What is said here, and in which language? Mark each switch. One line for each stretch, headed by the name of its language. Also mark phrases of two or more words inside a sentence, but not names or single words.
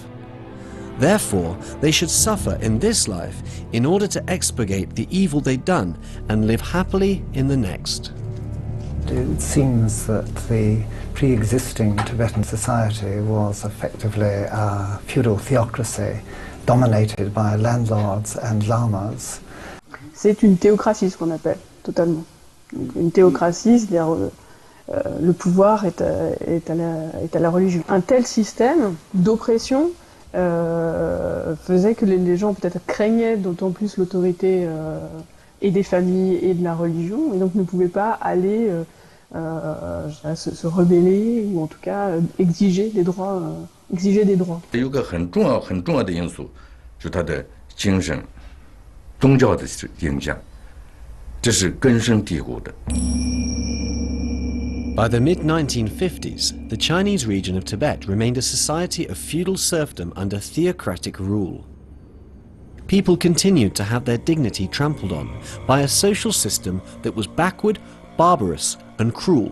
English: Therefore, they should suffer in this life in order to expurgate the evil they'd done and live happily in the next. It seems that the pre-existing Tibetan society was effectively a feudal theocracy dominated by landlords and lamas.
French: C'est une théocratie, ce qu'on appelle, totalement. Donc, une théocratie, c'est-à-dire le pouvoir est à la religion. Un tel système d'oppression faisait que les gens peut-être craignaient d'autant plus l'autorité et des familles et de la religion, et donc ne pouvaient pas aller se rebeller ou en tout cas exiger des droits.
Chinese: 有个很重要的因素，是他的精神、宗教的影响，这是根深蒂固的。
English: By the mid-1950s, the Chinese region of Tibet remained a society of feudal serfdom under theocratic rule. People continued to have their dignity trampled on by a social system that was backward, barbarous, and cruel.